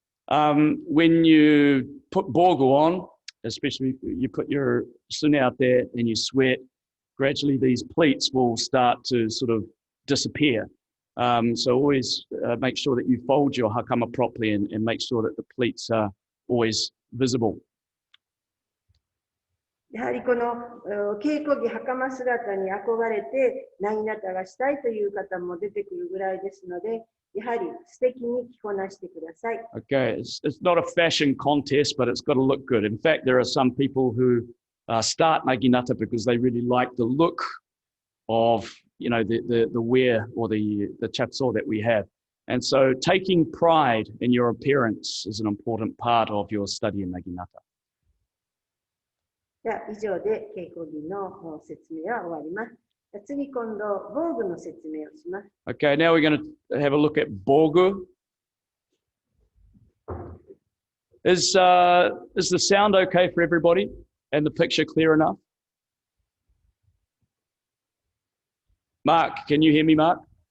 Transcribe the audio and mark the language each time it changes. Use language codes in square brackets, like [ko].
[en] When you put borgo on, especially you put your sune out there and you sweat, gradually these pleats will start to sort of disappear. So always make sure that you fold your hakama properly and make sure that the pleats are always visible. [ja] やはりこの稽古着袴姿に憧れてナギナタがしたいという方も出てくるぐらいですので、やはり素敵に着こなしてください。 [en] Okay, it's not a fashion contest, but it's got to look good. In fact, there are some people who start Naginata because they really like the look of, you know, the wear or the chapso that we have. And so taking pride in your appearance is an important part of your study in Naginata. [ja] では以上で稽古着の説明は終わります。次今度防具の説明をします。 [en] Okay, now we're going to have a look at bogu. Is the sound okay for everybody and the picture clear enough? Mark, can you hear me, Mark?